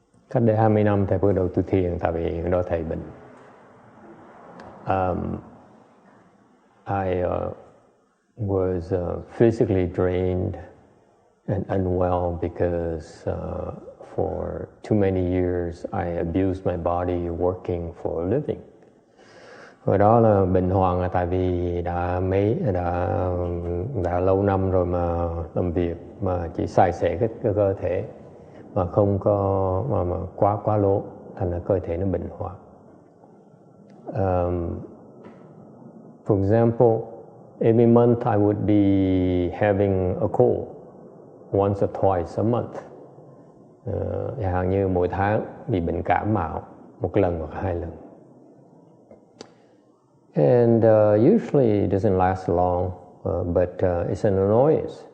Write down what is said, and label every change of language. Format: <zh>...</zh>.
<vi>Cách đây 20 năm thầy bắt đầu tu thiền tại vì đó thầy bệnh.</vi> <en>I was physically drained and unwell because for too many years I abused my body working for a living.</en> <vi>Hồi đó là bệnh hoạn là tại vì đã lâu năm rồi mà làm việc mà chỉ xài xẻ cái cơ thể mà không có mà quá lố, thành ra cơ thể nó bệnh hoạn.</vi> <en>For example, every month I would be having a cold once or twice a month.</en> <vi>Chẳng hạn như mỗi tháng bị bệnh cảm mạo một lần hoặc 2 lần.</vi> <en>And usually it doesn't last long, but it's an annoyance.</en>